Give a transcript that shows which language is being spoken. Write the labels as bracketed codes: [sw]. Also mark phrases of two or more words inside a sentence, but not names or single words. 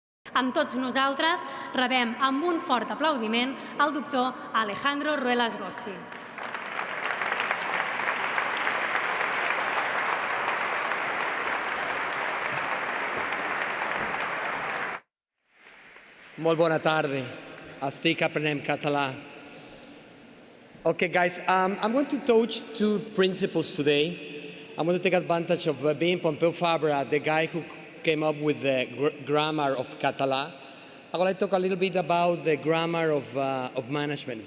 [ca] Amb tots nosaltres rebem amb un fort aplaudiment el doctor Alejandro Ruelas-Gossi. Molt bona tarda. Estic aprenent català. [en] Okay, guys, I'm going to touch two principles today. I'm going to take advantage of being Pompeu Fabra, the guy who came up with the grammar of Català. I'm going to talk a little bit about the grammar of management.